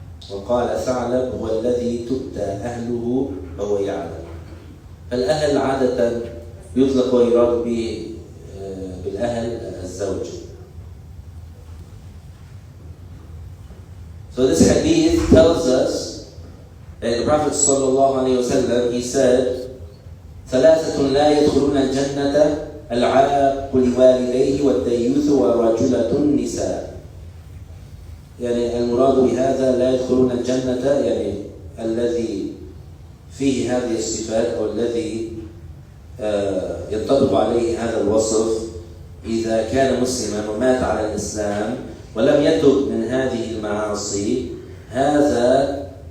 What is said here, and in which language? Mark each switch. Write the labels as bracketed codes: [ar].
[ar] وقال ثعلب: هو الذي تؤتى أهله وهو يعلم. فالأهل عادة يطلق ويراد به بالأهل الزوج. [en] So this hadith tells us that the Prophet ﷺ, he said, [ar] ثلاثة لا يدخلون الجنة العاق لوالديه والديوث ورجلة النساء. يعني المراد بهذا لا يدخلون الجنة يعني الذي فيه هذه الصفات أو الذي ينطبق عليه هذا الوصف إذا كان مسلما ومات على الإسلام ولم يتب من هذه المعاصي، هذا